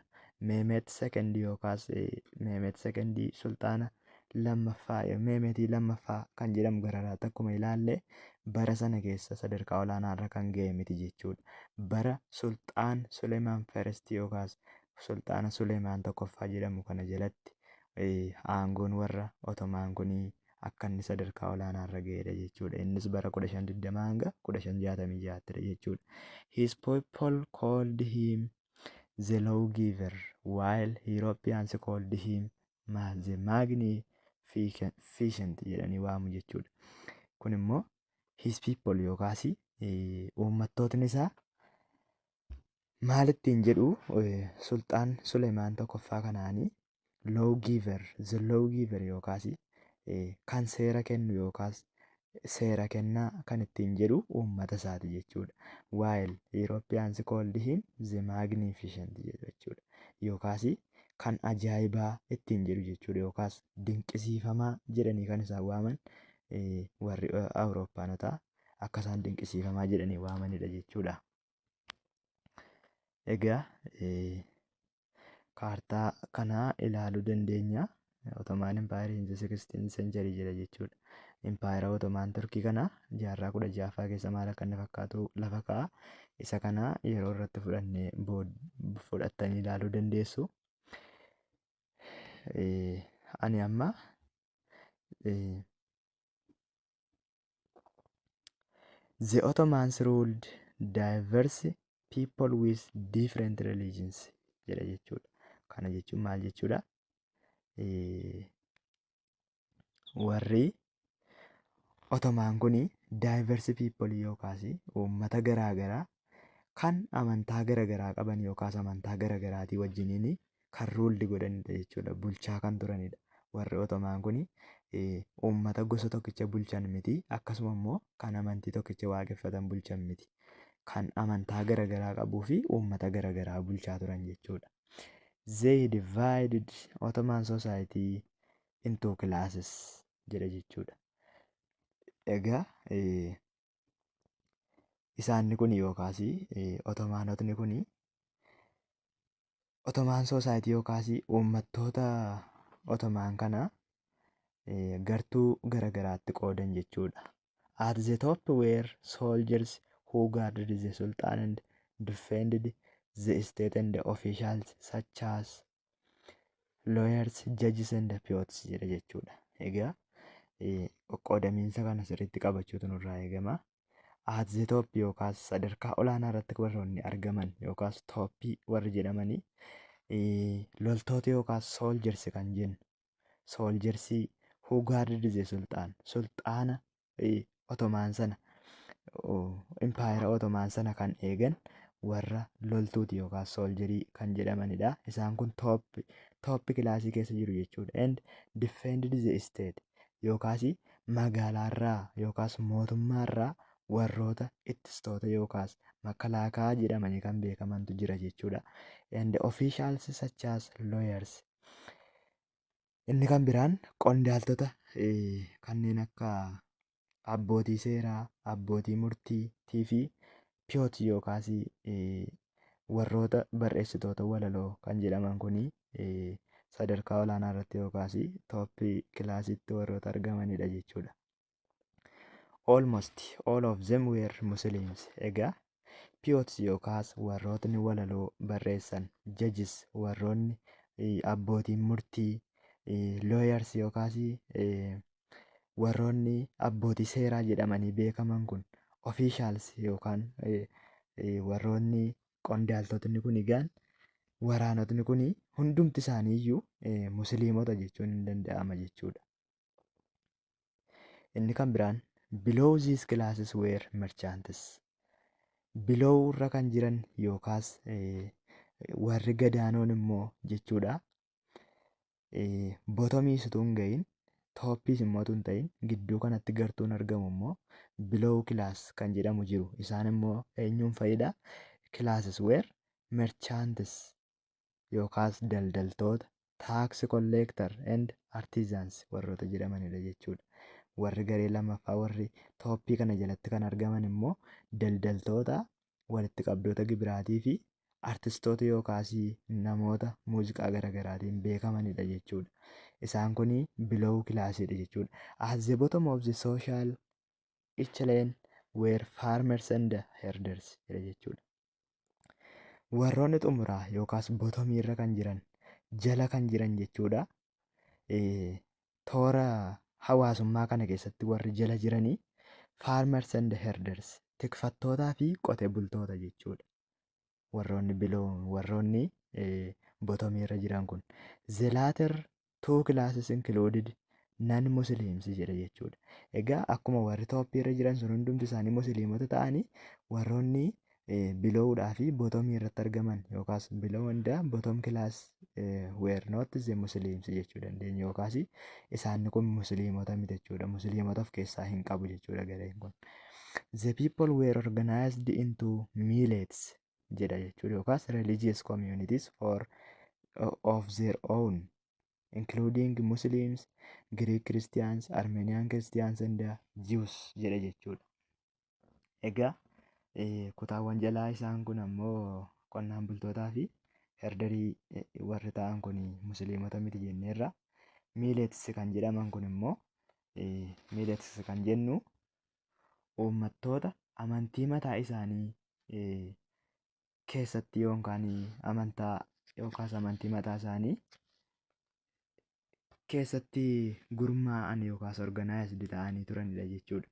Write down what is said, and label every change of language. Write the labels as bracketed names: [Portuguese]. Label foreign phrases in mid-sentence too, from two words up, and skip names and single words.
[Oromo] Mehmet II yookaas Mehmet II Sultaana lammaffaa Mehmetii lammaffaa kan jedhamu gararaatti akkuma ilaalle bara sana keessa sadarkaa olaanaarra kan ga'e miti jechuudha. Bara Sultaan Suleimaan I yookaas Sultaana Suleimaan tokkoffaa jedhamu kana jalatti aangoon warra Ottomaan kunii akka inni sadarkaa olaanaarra ga'edha jechuudha. Innis bara 1520 hanga 1566 jechuudha. [English] His people called him the lawgiver while Europeans called him the magnificent [Oromo] jedhanii waamu jechuudha. Kun immoo [English] his people [Oromo] yookaas uummattootni isaa maalittiin jedhu Sultaan Suleimaan tokkoffaa kanaanii [English] the lawgiver [Oromo] yookaas kan seera kennu yookaas seera kennaa kan ittiin jedhu uummata isaati jechuudha. [English] While Europeans called him the magnificent jechuudha. [Oromo] yookaas kan ajaa'ibaa ittiin jedhu jechuudha. Yookaas dinqisiifamaa jedhanii kan isaan waaman warri Awurooppaanotaa akka isaan dinqisiifamaa jedhanii waamanidha jechuudha. Egaa kaartaa kanaa ilaaluu dandeenya. [English] Ottoman Empire in the 16th century [Oromo] jedha jechuudha. Impaayera Ottoman Turkii kana jaarraa 16ffaa keessa maal akka inni fakkaatu lafa kaa'a. Isa kana yeroo irratti fudhannee fudhattanii ilaaluu dandeessu. Ani amma [English] the Ottomans ruled diverse people with different religions [Oromo] jedha jechuudha. Kana jechuun maal jechuudha? Warri Ottoman kuni [English] diverse people [Oromo] yookaas uummata garaagaraa kan amantaa garaagaraa qaban yookaas amantaa garaagaraatii wajjiniin kan ruuldi godhanidha jechuudha. Bulchaa kan turanidha. Warri Ottoman kuni uummata gosa tokkicha bulchan miti. Akkasuma immoo kan amantii tokkicha waaqeffatan bulchan miti. Kan amantaa garaagaraa qabuu fi uummata garaagaraa bulchaa turan jechuudha. [English] They divided Ottoman society into classes [Oromo] jedha jechuudha. Egaa isaanni kun yookaas Ottomaanotni kun Ottoman society yookaas uummattoota Ottoman kana gartuu garaagaraatti qoodan jechuudha. [English] At the top were soldiers who guarded the sultan and defended the state and the officials such as lawyers, judges and poets [Oromo] jedha jechuudha. Egaa qoqqoodamiinsa kana sirriitti qabachuutu nurraa eegama. [English] At the top [Oromo] yookaas sadarkaa olaanaa irratti warroonni argaman yookaas tooppii warri jedhamanii loltoota yookaas soldiers kan jennu. [English] Soldiers who guarded the sultan. [Oromo] Sultaana Ottoman sana Impaayera Ottoman sana kan eegan warra loltuuti yookaas sooljarii kan jedhamanidha. Isaan kun tooppi kilaasii keessa jiru jechuudha. [English] And defended the state [Oromo] yookaas magaalaarraa yookaas mootummaarraa warroota ittistoota yookaas makalaakaa jedhamanii kan beekamantu jira jechuudha. [English] And officials such as lawyers. [Oromo] Inni kan biraan qondaaltota kanneen akka abbootii seeraa, abbootii murtiitii fi piyoot yookaas warroota barreessitoota walaloo kan jedhaman kun sadarkaa olaanaa irratti yookaas tooppii kilaasiitti warroota argamanidha jechuudha. [English] Almost all of them were Muslims. [Oromo] Egaa piyoots yookaas warrootni walaloo barreessan, judges warroonni abbootiin murtii, lawyers yookaas warroonni abbootii seeraa jedhamanii beekaman kun officials yookaan warroonni qondaaltotni kun egaan waraanotni kun hundumti isaanii iyyuu musliimota jechuun hin danda'ama jechuudha. Inni kan biraan [English] below these classes were merchants. [Oromo] Below irra kan jiran yookaas warri gadaanoon immoo jechuudha. Bottomiis utuu hin ga'iin tooppiis immoo utuu hin ta'in gidduu kanatti gartuun argamu immoo [English] below class [Oromo] kan jedhamu jiru. Isaan immoo eenyuun fayyada? [English] Classes were merchants [Oromo] yookaas daldaltoota, [English] tax collector and artisans [Oromo] warroota jedhamanidha jechuudha. Warri garee lammaffaa warri tooppii kana jalatti kan argaman immoo daldaltoota, walitti qabdoota gibiraatii fi artistoota yookaas namoota muuziqaa garaagaraatiin beekamanidha jechuudha. Isaan kun below kilaasiidha jechuudha. [English] At the bottom of the social echelon were farmers and herders [Oromo] jedha jechuudha. Warroonni xumuraa yookaas bottomii irra kan jiran jala kan jiran jechuudha. Toora hawaasummaa kana keessatti warri jala jiranii [English] farmers and herders [Oromo] tikfattootaa fi qotee bultoota jechuudha. Warroonni bottomii irra jiran kun. [English] The latter two classes included non-Muslims [Oromo] jedha jechuudha. Egaa akkuma warri tooppii irra jiran sun hundumti isaanii musliimota ta'anii warroonni bilowdhaa fi bottomii irratti argaman yookaas [English] below and bottom class were not the Muslims [Oromo] jechuu dandeenya yookaas isaan kun musliimota miti jechuudha. Musliimota of keessaa hin qabu jechuudha gareen kun. [English] The people were organized into millets [Oromo] jedha jechuudha yookaas [English] religious communities for of their own, including Muslims, Greek Christians, Armenian Christians and Jews [Oromo] jedha jechuudha. Egaa kutaawwan jalaa isaan kun ammoo qonnaan bultootaa fi herdarii warri ta'an kun musliimota miti jenneerra. Millets kan jedhaman kun immoo millets kan jennu uummattoota amantii mataa isaanii keessatti yookaan amantii mataa isaanii keessatti gurmaa'an yookaas organized ta'anii turanidha jechuudha.